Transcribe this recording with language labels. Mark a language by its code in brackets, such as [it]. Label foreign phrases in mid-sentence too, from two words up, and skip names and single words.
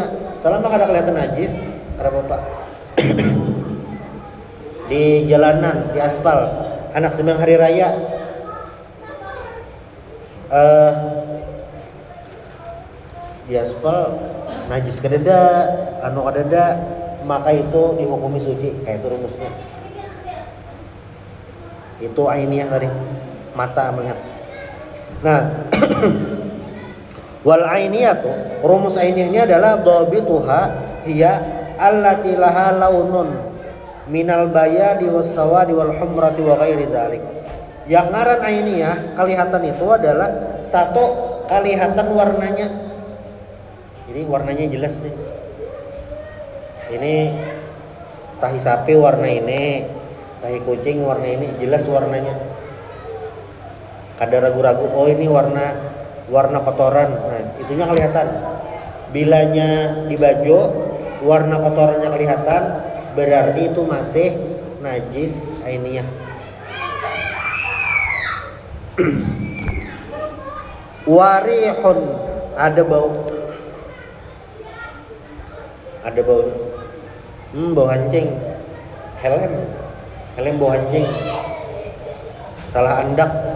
[id] Selama ada kelihatan najis, ada bapak di jalanan, di aspal, anak sembahyang hari raya, di aspal najis kededa, anu kadeda, maka itu dihukumi suci, kayak itu rumusnya. Itu ainiyah tadi, mata melihat. [ar] Nah, والعينية, [id] rumus ainiyahnya adalah [ar] ضابطها هي التي لها لون من البياض والسواد والحمرة وغير ذلك. [bjn] Yang ngaran ainiyah kelihatan itu adalah satu kelihatan warnanya. [id] Jadi warnanya jelas nih. Ini tahi sapi warna ini, tahi kucing warna ini, jelas warnanya. [bjn] Kada ragu-ragu, oh ini warna kotoran. [id] Nah, itunya kelihatan. [bjn] Bilanya di baju warna kotorannya kelihatan, berarti itu masih najis ainiyah. [id] Warihun, ada bau. Ada bau. Bau hancing. [bjn] Helm bau hancing. Salah andak.